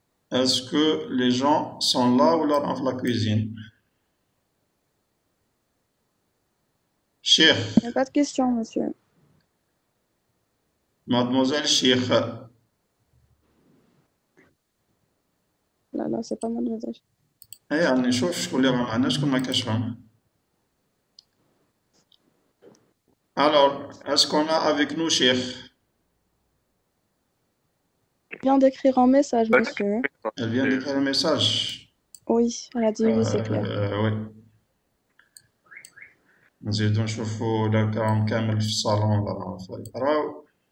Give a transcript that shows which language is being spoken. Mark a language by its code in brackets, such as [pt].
[fr] Est-ce que les gens sont là ou là dans la cuisine? Cheikh. Il n'y a pas de question, monsieur. Mademoiselle Cheikh. Non, c'est pas mademoiselle. [ar] يعني نشوف شكون اللي راه معنا شكون ما كاش فهم. [fr] Alors, est-ce qu'on a avec nous Cheikh? Elle vient d'écrire un message, monsieur. Elle vient d'écrire un message. Oui, elle a dit oui, c'est clair. Oui. [ar] نزيدو نشوفو إذا كان كامل في الصالون ولا يقراو.